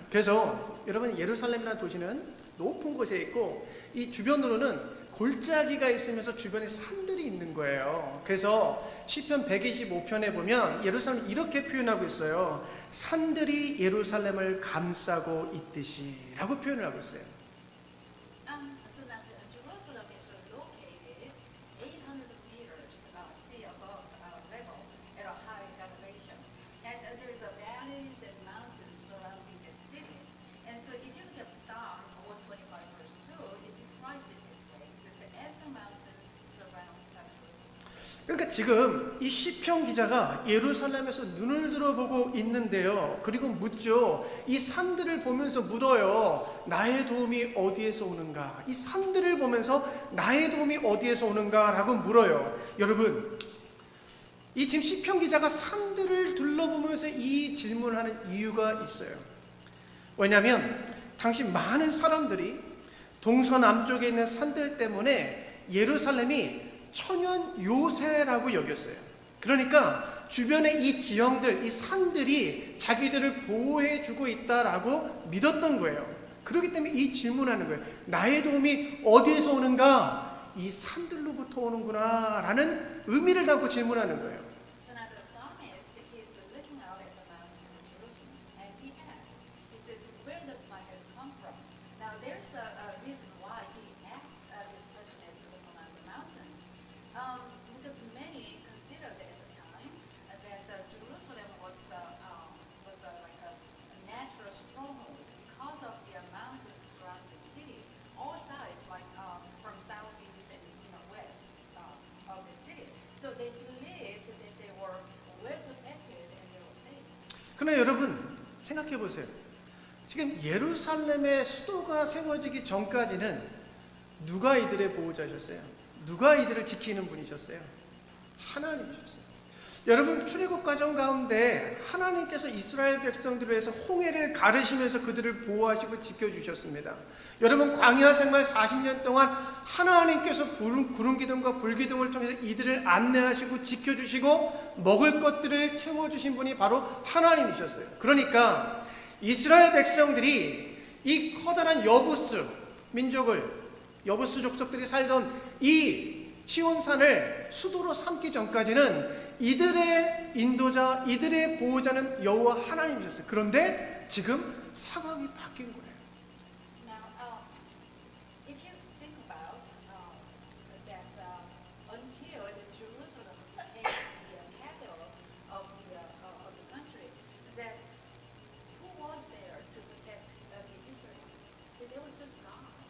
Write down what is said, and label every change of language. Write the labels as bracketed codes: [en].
[ko] 그래서 여러분 예루살렘이라는 도시는 높은 곳에 있고 이 주변으로는 골짜기가 있으면서 주변에 산들이 있는 거예요. 그래서 시편 125편에 보면 예루살렘 이렇게 표현하고 있어요. 산들이 예루살렘을 감싸고 있듯이라고 표현을 하고 있어요. [en] So now Jerusalem is located 800 meters sea above level at a high elevation, and there's valleys and mountains surrounding the city. And so if you look at Psalm 125 verse 2, it describes it this way. It says, as the mountains surround Jerusalem. [ko] 그러니까 지금 이 시편 기자가 예루살렘에서 눈을 들어보고 있는데요. 그리고 묻죠. 이 산들을 보면서 물어요. 나의 도움이 어디에서 오는가? 이 산들을 보면서 나의 도움이 어디에서 오는가라고 물어요. 여러분, 이 지금 시편 기자가 산들을 둘러보면서 이 질문을 하는 이유가 있어요. 왜냐하면 당시 많은 사람들이 동서남쪽에 있는 산들 때문에 예루살렘이 천연 요새라고 여겼어요. 그러니까 주변의 이 지형들, 이 산들이 자기들을 보호해주고 있다라고 믿었던 거예요. 그렇기 때문에 이 질문하는 거예요. 나의 도움이 어디에서 오는가? 이 산들로부터 오는구나 라는 의미를 담고 질문하는 거예요. [en] So now the psalmist is looking out at the mountains of Jerusalem, and he asks, he says, where does my help come from? Now there's a reason why he asked this question as looking at the mountains. Because many considered at the time that Jerusalem was like a natural stronghold because of the mountains surrounding the city, all sides, like from southeast and west of the city. So they believed that they were well protected and they were safe. [ko] 그러나 여러분 생각해 보세요. 지금 예루살렘의 수도가 세워지기 전까지는 누가 이들의 보호자셨어요? 누가 이들을 지키는 분이셨어요? 하나님이셨어요. 여러분 출애굽 과정 가운데 하나님께서 이스라엘 백성들을 위해서 홍해를 가르시면서 그들을 보호하시고 지켜주셨습니다. 여러분 광야 생활 40년 동안 하나님께서 구름 기둥과 불 기둥을 통해서 이들을 안내하시고 지켜주시고 먹을 것들을 채워주신 분이 바로 하나님이셨어요. 그러니까 이스라엘 백성들이 이 커다란 여부스 민족을 여부스 족속들이 살던 이 시온산을 수도로 삼기 전까지는 이들의 인도자, 이들의 보호자는 여호와 하나님이셨어요. 그런데 지금 상황이 바뀐 거예요. [en] Now, if you think about that until Jerusalem became the capital of the country, that who was there to protect the Israelites? It was just God.